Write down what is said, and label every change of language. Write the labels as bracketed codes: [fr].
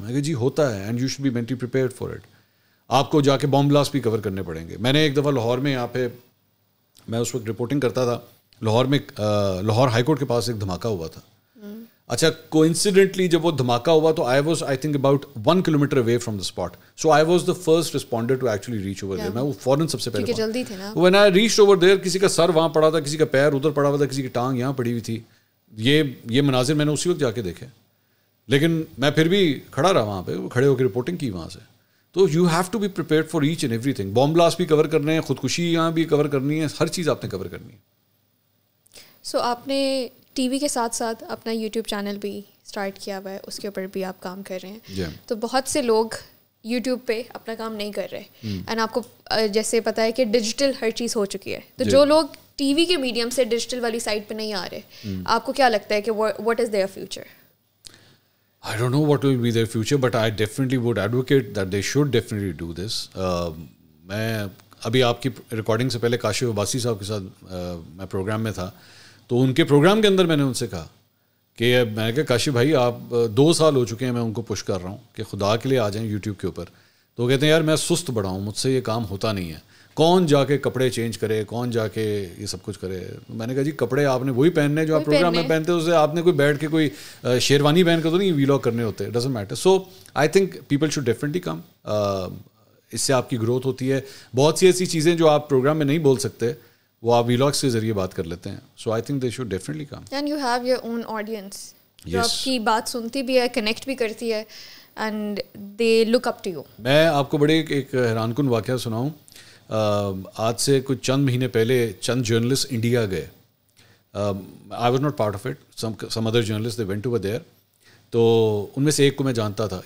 [ur] میں کہ جی ہوتا ہے, [en] And you should be mentally prepared for it. [ur] آپ کو جا کے بام بلاسٹ بھی کور کرنے پڑیں گے. میں نے ایک دفعہ لاہور میں, یہاں پہ میں اس وقت رپورٹنگ کرتا تھا, لاہور میں لاہور ہائی کورٹ کے پاس ایک دھماکہ ہوا تھا. [en] اچھا, کوئنسیڈنٹلی [ur] جب وہ دھماکہ ہوا تو [en] I think about 1 kilometer away from the spot. So I was the first responder to actually reach over there. [ur] میں وہ فوراً سب سے پہلے جلدی تھے نا. [en] When I reached over there, [ur] کسی کا سر وہاں پڑا تھا, کسی کا پیر ادھر پڑا ہوا تھا, کسی کی ٹانگ یہاں پڑی ہوئی تھی. یہ مناظر میں نے اسی وقت جا کے دیکھے, لیکن میں پھر بھی کھڑا رہا وہاں پہ, کھڑے ہو کے رپورٹنگ کی وہاں سے. تو [en] You have to be prepared for each and every thing. [ur] Bomb blast بھی کور کرنے ہیں, خودکشی یہاں بھی کور کرنی ہے, ہر چیز آپ نے کور کرنی ہے. سو آپ نے ٹی وی کے ساتھ ساتھ اپنا یوٹیوب چینل بھی اسٹارٹ کیا ہوا ہے, اس کے اوپر بھی آپ کام کر رہے ہیں. تو بہت سے لوگ یوٹیوب پہ اپنا کام نہیں کر رہے, اینڈ آپ کو جیسے پتہ ہے کہ ڈیجیٹل ہر چیز ہو چکی ہے. تو جو لوگ ٹی وی کے میڈیم سے ڈیجیٹل والی سائڈ پہ نہیں آ رہے, آپ کو کیا لگتا ہے کہ [en] What is their future? I don't know what will be their future, but I definitely would advocate that they should definitely do this. [ur] میں ابھی آپ کی ریکارڈنگ سے پہلے کاشف عباسی صاحب کے ساتھ میں پروگرام میں تھا, تو ان کے پروگرام کے اندر میں نے ان سے کہا کہ میں نے کہا کاشف بھائی آپ 2 سال ہو چکے ہیں, میں ان کو پش کر رہا ہوں کہ خدا کے لیے آ جائیں یوٹیوب کے اوپر. تو وہ کہتے ہیں یار میں سست بڑا ہوں, مجھ سے یہ کام ہوتا نہیں ہے, کون جا کے کپڑے چینج کرے, کون جا کے یہ سب کچھ کرے. میں نے کہا جی کپڑے آپ نے وہی پہننے جو آپ پروگرام میں پہنتے, اسے آپ نے کوئی بیٹھ کے کوئی شیروانی پہن کے تو نہیں ویلاگ کرنے ہوتے, [en] Doesn't matter. So I think people should definitely come, [ur] اس سے آپ کی گروتھ ہوتی ہے. بہت سی ایسی چیزیں جو آپ پروگرام میں نہیں بول سکتے وہ آپ ویلاگس کے ذریعے بات کر لیتے ہیں. [en] So I think they should definitely come. And you have your own audience [ur] جو آپ کی بات سنتی بھی ہے, کنیکٹ بھی کرتی ہے, [en] And they look up to you. [ur] میں آپ کو بڑے ایک حیران کن واقعہ سناؤں. آج سے کچھ چند مہینے پہلے چند جرنلسٹ انڈیا گئے, [en] I was not part of it. Some other journalists, they went over there. [ur] تو ان میں سے ایک کو میں جانتا تھا.